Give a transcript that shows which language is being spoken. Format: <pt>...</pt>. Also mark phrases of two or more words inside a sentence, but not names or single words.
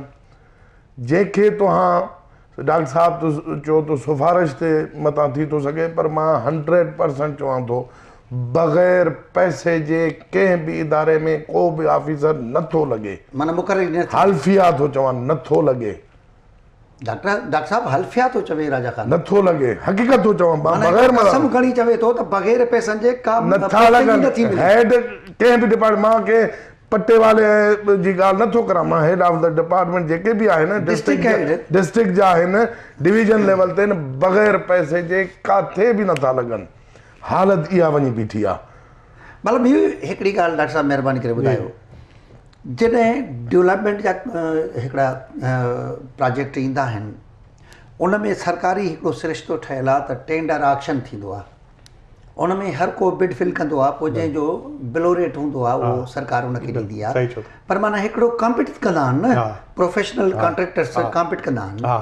<sd>जंहिंखे तव्हां डॉक्टर साहब चओ तो सिफारिश ते मथां थी थो सघे, पर मां 100% चवां थो बग़ैर पैसे जे कंहिं बि इदारे में को बि ऑफिसर नथो लॻे, माना मुक़ररु हल्फिया थो चवां, नथो लॻे। डॉक्टर साहब हल्फिया थो चवे राजा खान, नथो लॻे, हक़ीक़त थो चवां, बग़ैर कसम खणी चवे थो त बग़ैर पैसनि जे का नथा लॻनि। हेड कंहिं बि डिपार्टमेंट, मां के पट्टे वाले जी ॻाल्हि नथो करां, मां</sd> <en>head of the department</en> <sd>जेके बि आहिनि डिस्ट्रिक्ट जा आहिनि,</sd> <en>division level</en> <sd>ते बग़ैर पैसे जे काथे बि नथा लॻनि। हालत इहा वञी बीठी आहे। मतिलबु इहो हिकिड़ी ॻाल्हि डॉक्टर साहब महिरबानी करे ॿुधायो, जॾहिं डेवलपमेंट जा हिकिड़ा प्रोजेक्ट ईंदा आहिनि उन में सरकारी हिकिड़ो सिरिश्तो ठहियलु आहे त</sd> <en>tender auction</en> <sd>थींदो आहे, उन में हर को</sd> <en>bid fill</en> <sd>कंदो आहे, पोइ जंहिंजो</sd> <en>below rate</en> <sd>हूंदो आहे उहो सरकार उनखे ॾींदी आहे, पर माना हिकिड़ो कॉम्पिट कंदा आहिनि न,</sd> <en>professional contractors</en> <sd>कॉम्पिट कंदा आहिनि।</sd>